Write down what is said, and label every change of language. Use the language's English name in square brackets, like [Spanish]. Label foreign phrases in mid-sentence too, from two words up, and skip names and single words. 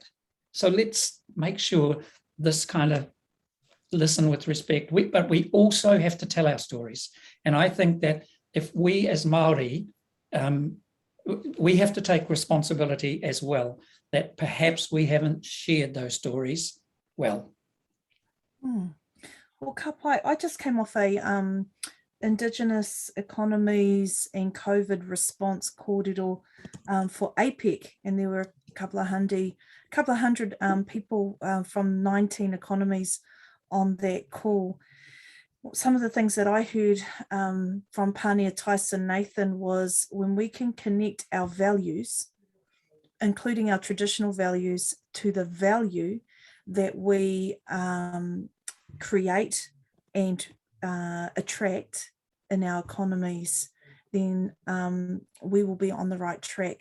[English] So let's make sure this kind of listen with respect, but we also have to tell our stories. And I think that if we as Māori, we have to take responsibility as well, that perhaps we haven't shared those stories well. Well, [Māori] ka pai, [English] I just came off a Indigenous Economies and COVID Response Kōrero for APEC, and there were a couple of hundred people from 19 economies on that call. Some of the things that I heard from Pānia Tyson Nathan was, when we can connect our values, including our traditional values, to the value that we create and attract in our economies, then we will be on the right track.